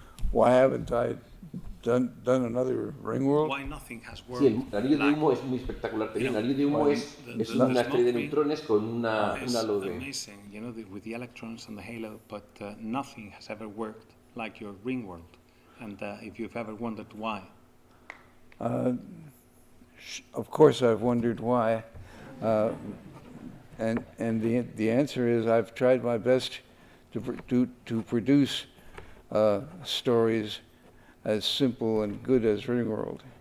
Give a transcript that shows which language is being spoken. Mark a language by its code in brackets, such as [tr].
[en] Why haven't I done another Ringworld? [es] Sí, el Anillo de Humo es muy espectacular. El Anillo de Humo es una estrella de neutrones con una halo de... [en] with the electrons and the halo, but nothing has ever worked like your Ringworld. And if you've ever wondered why. Of course I've wondered why. And the answer is I've tried my best to produce stories as simple and good as Ringworld.